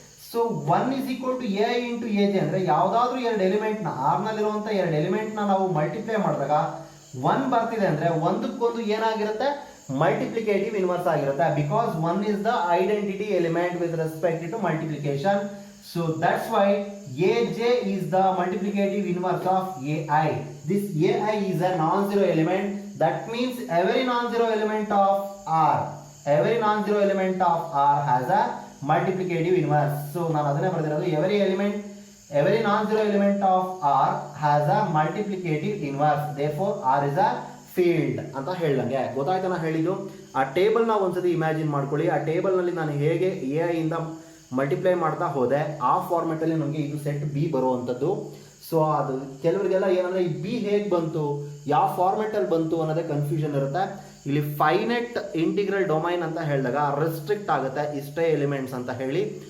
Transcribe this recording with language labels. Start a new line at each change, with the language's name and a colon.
English: so one is equal to A I into A J
Kannada: ಅಂದ್ರೆ ಯಾವ್ದಾದ್ರು ಎರಡು element ನ ಆರ್ ನಲ್ಲಿರುವಂತ ಎರಡು ಎಲಿಮೆಂಟ್ ನ ನಾವು ಮಲ್ಟಿಪ್ಲೈ ಮಾಡಿದಾಗ ಒನ್ ಬರ್ತಿದೆ ಅಂದ್ರೆ ಒಂದಕ್ಕೊಂದು ಏನಾಗಿರುತ್ತೆ, ಮಲ್ಟಿಪ್ಲಿಕೇಟಿವ್ ಇನ್ವರ್ಸ್ ಆಗಿರುತ್ತೆ.
English: Because one is the identity element with respect to multiplication. So that's why AJ is the multiplicative inverse of AI. This AI is a non-zero element. That means every non-zero element of R, every non-zero element of R has a multiplicative inverse. So
Kannada: ನಾನು ಅದನ್ನೇ ಬರೆದಿರೋದು,
English: every non-zero element of R has a multiplicative inverse. Therefore R is a field
Kannada: ಅಂತ ಹೇಳಂಗೆ. ಗೊತ್ತಾಯ್ತಾ ನಾ ಹೇಳಿದ್ದು? ಆ table ನ ಒಂದ್ಸತಿ imagine ಮಾಡ್ಕೊಳ್ಳಿ. ಆ ಟೇಬಲ್ ನಲ್ಲಿ ನಾನು ಹೇಗೆ AI ಇಂದ ಮಲ್ಟಿಪ್ಲೈ ಮಾಡ್ತಾ ಹೋದೆ ಆ ಫಾರ್ಮೆಟ್ ಅಲ್ಲಿ ನಮಗೆ ಇದು ಸೆಟ್ ಬಿ ಬರುವಂಥದ್ದು. ಸೊ ಅದು ಕೆಲವರಿಗೆಲ್ಲ ಏನಂದ್ರೆ ಈ ಬಿ ಹೇಗೆ ಬಂತು, ಯಾವ ಫಾರ್ಮೆಟ್ ಅಲ್ಲಿ ಬಂತು ಅನ್ನೋದೇ ಕನ್ಫ್ಯೂಷನ್ ಇರುತ್ತೆ. ಇಲ್ಲಿ ಫೈನೈಟ್ ಇಂಟಿಗ್ರಲ್ ಡೊಮೈನ್ ಅಂತ ಹೇಳಿದಾಗ ರೆಸ್ಟ್ರಿಕ್ಟ್ ಆಗುತ್ತೆ, ಇಷ್ಟೇ ಎಲಿಮೆಂಟ್ಸ್ ಅಂತ ಹೇಳಿ.